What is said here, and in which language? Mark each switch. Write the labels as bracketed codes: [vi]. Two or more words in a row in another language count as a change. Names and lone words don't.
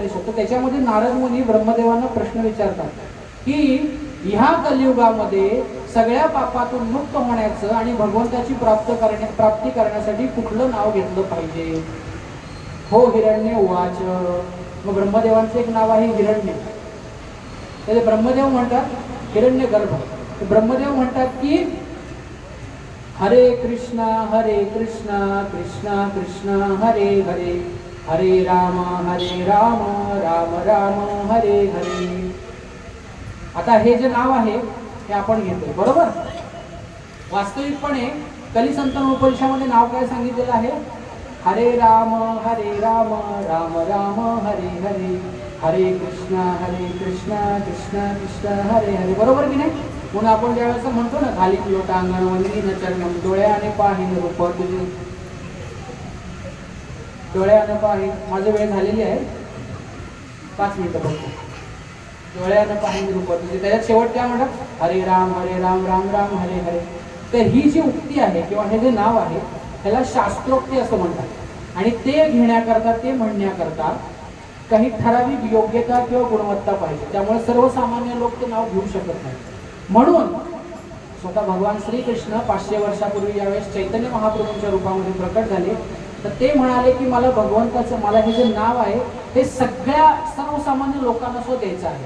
[mr] तर त्याच्यामध्ये नारद मुनी ब्रह्मदेवांना प्रश्न विचारतात की ह्या कलियुगामध्ये सगळ्या पापातून मुक्त होण्याचं आणि भगवंताची प्राप्ती करण्यासाठी कुठलं नाव घेतलं पाहिजे. [sa] हो हिरण्य उवाच. [mr] मग ब्रह्मदेवांचं एक नाव आहे हिरण्य. त्याचे ब्रह्मदेव म्हणतात हिरण्य गर्भ. ब्रह्मदेव म्हणतात की [sa] हरे कृष्णा कृष्णा कृष्णा हरे हरे हरे राम राम राम हरे हरे. [mr] आता हे जे नाव आहे हे आपण घेतोय बरोबर. वास्तविकपणे कलिसंतन उपनिषदामध्ये नाव काय सांगितलेलं आहे, [sa] हरे राम राम राम हरे हरे हरे कृष्णा कृष्णा कृष्णा हरे हरे. [mr] बरोबर की नाही. म्हणून आपण ज्यावेळेस म्हणतो ना, खाली लोटांगण वंदीन चरणम डोळ्याने पाहिन रूप तुझे, डोळ्यानं पाहिन. माझी वेळ झालेली आहे, 5 मिनिटं बघतो. डोळ्यानं पाहिन रूप तुझे, त्याच्यात शेवट काय म्हणतात, [sa] हरे राम राम राम हरे हरे. [mr] तर ही जी उक्ती आहे किंवा हे जे नाव आहे त्याला शास्त्रोक्ती असं म्हणतात. आणि ते घेण्याकरता, ते म्हणण्याकरता काही ठराविक योग्यता किंवा गुणवत्ता पाहिजे. त्यामुळे सर्वसामान्य लोक ते नाव घेऊ शकत नाही. म्हणून स्वतः भगवान श्रीकृष्ण 500 वर्षापूर्वी यावेळेस चैतन्य महाप्रभूंच्या रूपामध्ये प्रकट झाले तर ते म्हणाले की मला भगवंताचं, मला हे जे नाव आहे ते सगळ्या सर्वसामान्य लोकांना सो द्यायचं आहे.